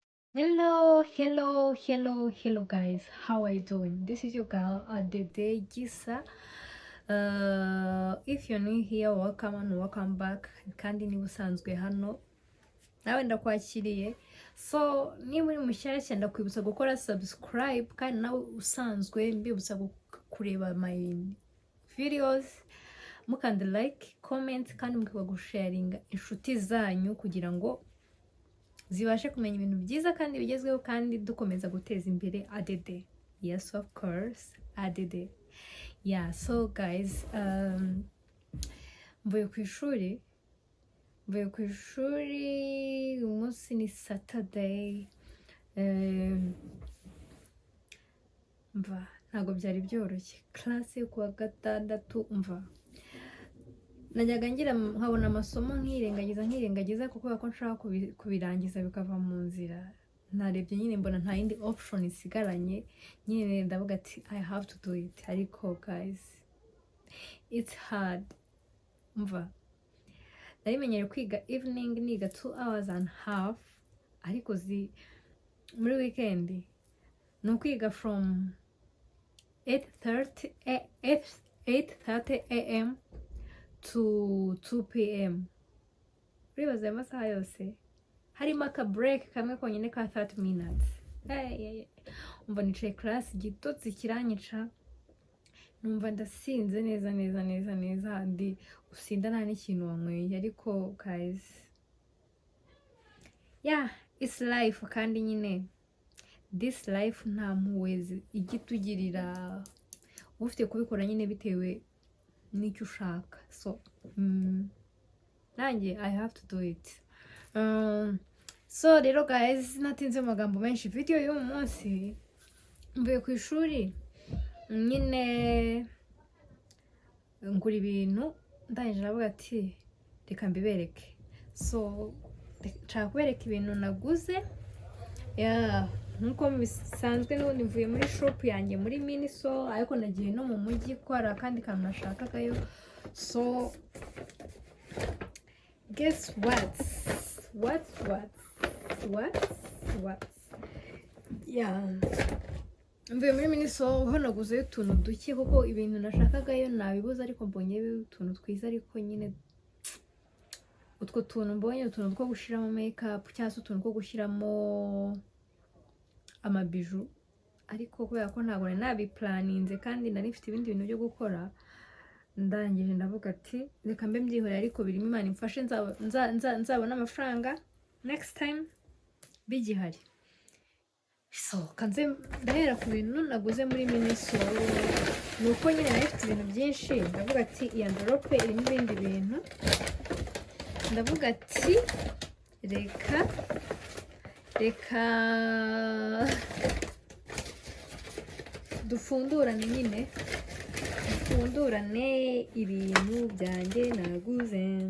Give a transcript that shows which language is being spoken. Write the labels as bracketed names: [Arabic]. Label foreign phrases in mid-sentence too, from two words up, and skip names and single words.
[English] Hello, guys. How are you doing? This is your girl Adede Gisa. If you're new here, welcome and welcome back. [Kinyarwanda] Kandi niba usanzwe hano nawe ndakwakiriye. So niba uri mushyashya ndakwibutsa gukora subscribe, kandi nawe usanzwe mbibutsa kureba [English] my videos, [Kinyarwanda] mukanda like, comment, kandi mukiba gusharinga inshuti zanyu kugira ngo zibashe kumenya ibintu byiza kandi bigezweho, kandi dukomeza guteza imbere Adede. [English] Yes, of course, Adede. Yeah, so guys, [Kinyarwanda] mvuye ku ishuri umunsi ni Saturday. Mva ntabwo byari byoroshye, class yo kuwa gatandatu. Mva najyaga ngira nkabona amasomo nkirengagiza kuko ko nshaka kubirangiza bikava mu nzira. Narebye nyine mbona nta yindi option isigaranye, nyine ndavuga ati [English] I have to do it. Ariko guys, it's hard. [Kinyarwanda] Mva narimenyere kwiga evening, niga 2.5 hours, ariko muri weekend no kwiga [English] from 8:30 am to 2 p.m. [Kinyarwanda] Uribaza amasaha yose harimo aka break kamwe konyine ka 30 minutes. Umva nicaye class, igitotsi kiranyica, numva ndasinze neza ndi usinda nta n'ikintu wanyweye. [English] Ariko guys, yeah, it's life. [Kinyarwanda] Kandi nyine [English] this life [Kinyarwanda] nta mpuhwe igitugirira, ufite kubikora nyine bitewe n'icyo ushaka. [English] So nanjye I have to do it. [Kinyarwanda] So rero guys, natinze mu magambo menshi, video y'uyu munsi mvuye ku ishuri nyine ngura ibintu, ndangije navuga ati reka mbibereke. So nshaka kubereka ibintu naguze. Nkuko bisanzwe n'ubundi mvuye muri shop yanjye muri Miniso, ariko nagiye no mu mujyi ko hari akandi kantu nashakagayo. [English] So guess what? Yeah, [Kinyarwanda] mvuye muri Miniso ho naguzeyo utuntu duke kuko ibintu nashakagayo nabibuze, ariko mbonye utuntu twiza. Ariko nyine utwo tuntu mbonye utuntu two gushiramo makeup cyangwa se utuntu two gushyiramo amabiju, ariko kubera ko ntabwo nabiplaninze kandi nari mfite ibindi bintu byo gukora, ndangije ndavuga ati reka mbe mbyihorera. Ariko birimo Imana imfashe, nzabona amafaranga [English] next time [Kinyarwanda] bigihari. So kanze ndahera ku bintu naguze muri Miniso. Nuko nyine nari mfite ibintu byinshi, ndavuga ati iyi envelope irimo ibindi bintu, ndavuga ati reka dufundurane ibintu byanjye naguze.